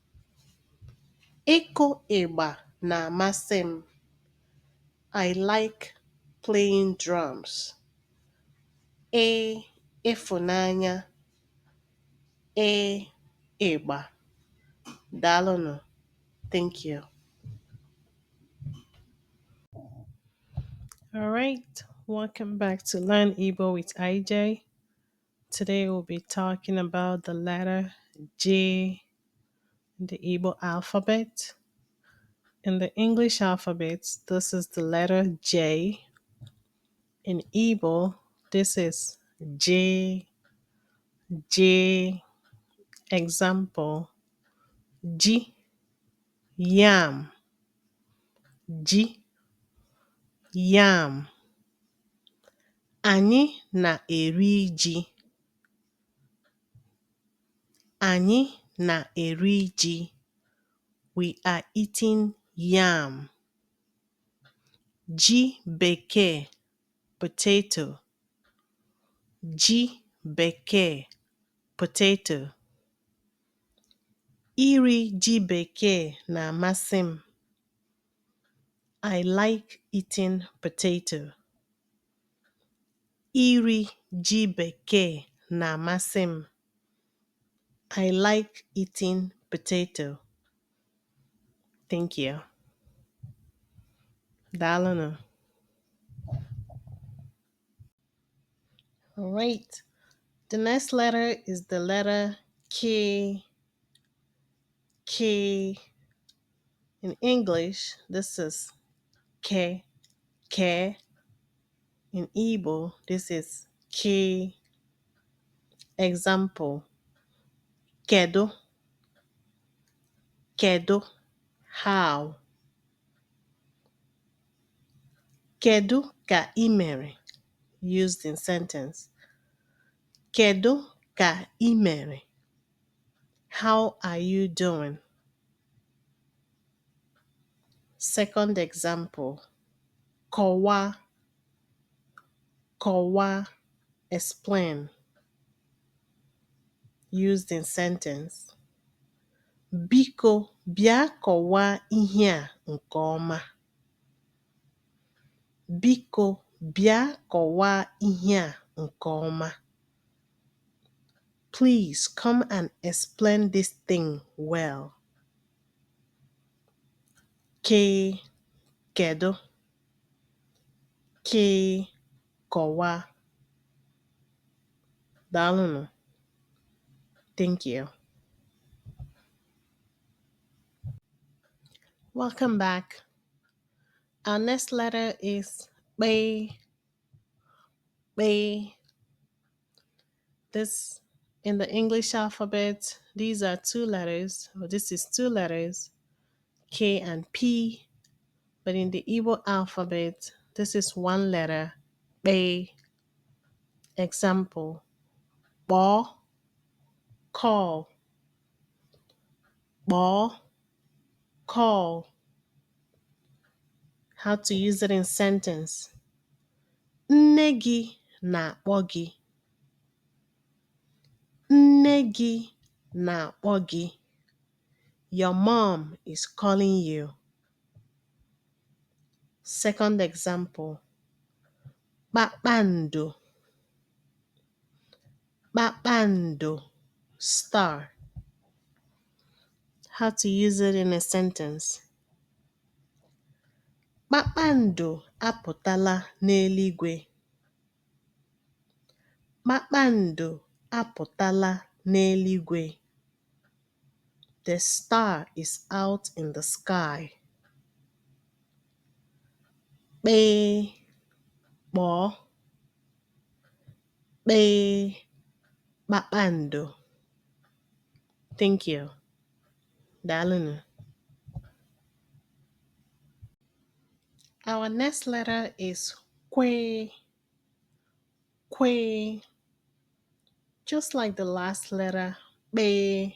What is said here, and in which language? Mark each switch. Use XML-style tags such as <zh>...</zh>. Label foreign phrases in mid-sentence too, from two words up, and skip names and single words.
<ig>Ịkụ ịgba na-amasị m.</ig> <en>I like playing drums.</en> <ig>Ịfụnanya, A. Igba. Dalonu.</ig> <en>Thank you. All right. Welcome back to Learn Igbo with IJ. Today we'll be talking about the letter J in the Igbo alphabet. In the English alphabet, this is the letter J. In Igbo, this is J, J. Example, G, yam, G, yam.</en> <ig>Anyị na-eri ji. Anyị na-eri ji.</ig> <en>We are eating yam.</en> <ig>Ji bekee, potato. Ji bekee, potato. Iri ji bekee na-amasị m.</ig> <en>I like eating potato.</en> <ig>Iri ji bekee na-amasị m.</ig> <en>I like eating potato. Thank you. Daalunu. All right. The next letter is the letter K. K. In English, this is K. K. In Igbo, this is K. Example,</en> <ig>kedu, kedu, how. Kedu ka ị mere?</ig> <en>Used in sentence.</en> <ig>Kedu ka ị mere?</ig> <en>How are you doing? Second example,</en> <ig>kọwaa, kọwaa,</ig> <en>explain. Used in sentence.</en> <ig>Biko bịa kọwaa ihe a nke ọma. Biko bịa kọwaa ihe a nke ọma.</ig> <en>Please come and explain this thing well.</en> <ig>K. Kedu. K. Kọwaa. Daalunu.</ig> <en>Thank you. Welcome back. Our next letter is B. B. This in the English alphabet, these are two letters, or this is two letters, K and P. But in the Igbo alphabet, this is one letter, B. Example, Bo, call, Bo, call. How to use it in sentence.</en> <ig>Nne gị na-akpọ gị. Nne gị na-akpọ gị.</ig> <en>Your mom is calling you. Second example,</en> <ig>kpakpando, kpakpando,</ig> <en>star. How to use it in a sentence.</en> <ig>Kpakpando apụtala n'eluigwe. Kpakpando apụtala n'eluigwe.</ig> <en>The star is out in the sky.</en> <ig>Kpee, kpọọ, kpee, kpakpando.</ig> <en>Thank you. Daalunu. Our next letter is Kwe. Kwe. Just like the last letter, Be.</en>